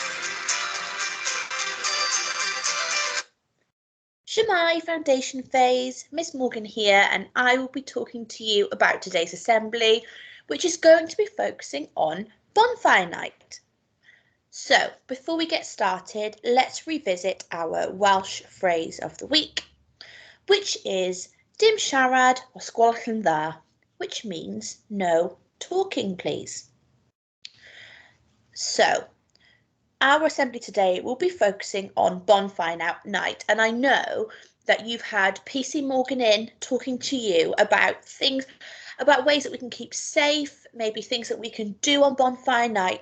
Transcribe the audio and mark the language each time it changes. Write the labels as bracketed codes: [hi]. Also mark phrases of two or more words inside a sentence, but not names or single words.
[en] Shemai Foundation Phase, Miss Morgan here, and I will be talking to you about today's assembly, which is going to be focusing on bonfire night. So, before we get started, let's revisit our Welsh phrase of the week, which is [cy] dim siarad o sgwalch yn dda, [en] which means no talking, please. So, our assembly today will be focusing on bonfire night, and I know that you've had PC Morgan in talking to you about ways that we can keep safe, maybe things that we can do on bonfire night.